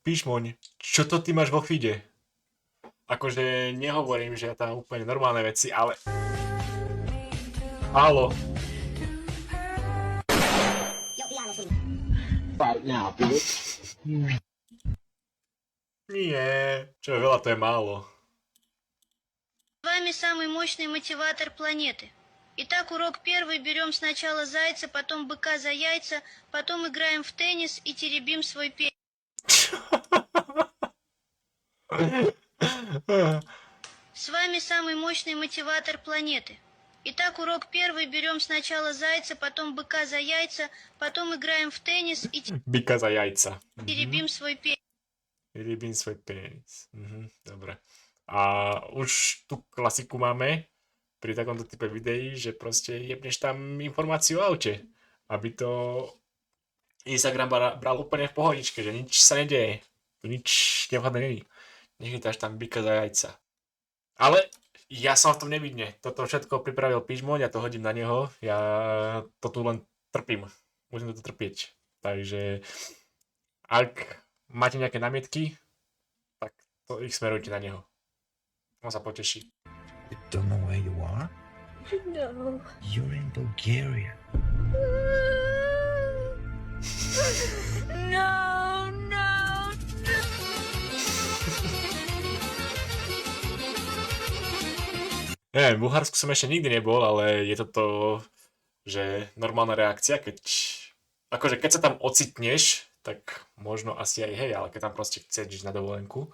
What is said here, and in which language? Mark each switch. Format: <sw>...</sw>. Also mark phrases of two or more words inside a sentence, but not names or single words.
<sk>Pišmoň, čo to ty máš vo feede? Akože nehovorím, že ja tam úplne normálne veci, ale... Haló. Nie, čo je veľa, to je málo.</sk> <ru>С вами самый мощный мотиватор планеты. Итак, урок первый. Берем сначала зайца, потом быка за яйца, потом играем в теннис и теребим свой пенис. С вами самый мощный мотиватор планеты. Итак, урок первый. Берем сначала зайца, потом быка за яйца, потом играем в теннис и</ru> <sk>Bika za jajca.</sk> <ru>теребим свой пенис.</ru> <sk>Terebím svoj penis. Dobre. A už tú klasiku máme pri takomto type videí, že proste jebneš tam informáciu o aute, aby to Instagram bral úplne v pohodičke, že nič sa nedeje. Tu nič nevhodné není. Nechytáš tam bika za jajca. Ale ja som v tom nevidne. Toto všetko pripravil Pižmoň, ja to hodím na neho. Ja to tu len trpím. Musím to trpieť. Takže ak máte nejaké námietky, tak to ich smerujte na neho. On sa poteší.</sk> <en>You don't know where you are? No. You're in Bulgaria. No, no.</en> <sk>Neviem, v Bulharsku som ešte nikdy nebol, ale je to, že normálna reakcia, keď sa tam ocitneš, tak možno asi aj hej, ale keď tam proste chceš ísť na dovolenku.</sk>